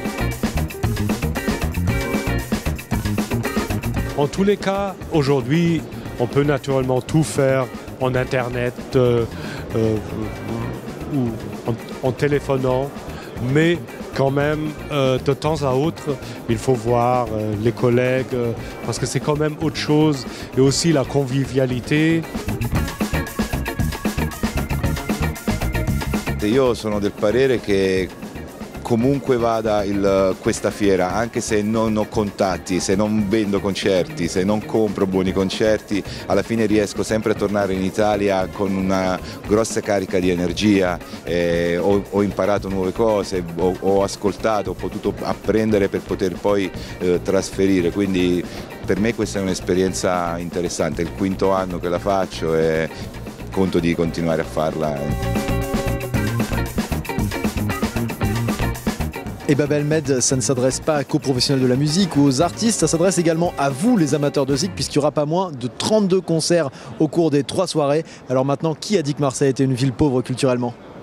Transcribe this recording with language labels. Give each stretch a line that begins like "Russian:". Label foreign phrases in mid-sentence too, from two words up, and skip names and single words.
French: En tous les cas, aujourd'hui, on peut naturellement tout faire en Internet ou en téléphonant, mais quand même, de temps à autre, il faut voir les collègues, parce que c'est quand même autre chose, et aussi la convivialité.
Italian: Io sono del parere che comunque vada questa fiera, anche se non ho contatti, se non vendo concerti, se non compro buoni concerti, alla fine riesco sempre a tornare in Italia con una grossa carica di energia, ho imparato nuove cose, ho ascoltato, ho potuto apprendere per poter poi trasferire, quindi per me questa è un'esperienza interessante, è il 5° anno che la faccio e conto di continuare a farla.
French: Et Babelmed, ça ne s'adresse pas qu'aux professionnels de la musique ou aux artistes, ça s'adresse également à vous les amateurs de zik, puisqu'il n'y aura pas moins de 32 concerts au cours des 3 soirées. Alors maintenant, qui a dit que Marseille était une ville pauvre culturellement ?